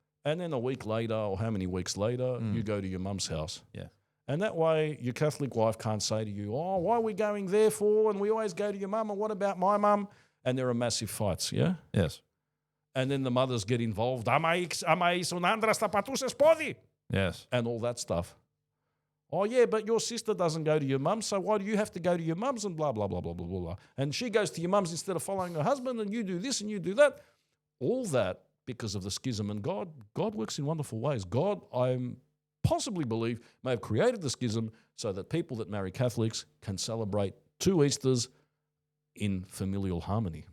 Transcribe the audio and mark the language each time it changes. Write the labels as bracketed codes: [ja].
[en] And then a week later, or how many weeks later, you go to your mum's house. Yeah. And that way, your Catholic wife can't say to you, "Oh, why are we going there for? And we always go to your mum. And what about my mum?" And there are massive fights. Yeah. Yes. And then the mothers get involved. [el] Άμα ήσουν άντρας θα πατούσες πόδι. [en] Yes. And all that stuff. Oh, yeah, but your sister doesn't go to your mum, so why do you have to go to your mum's and blah, blah, blah, blah, blah, blah, blah. And she goes to your mum's instead of following her husband, and you do this and you do that. All that because of the schism. And God works in wonderful ways. God, I possibly believe, may have created the schism so that people that marry Catholics can celebrate 2 Easters in familial harmony.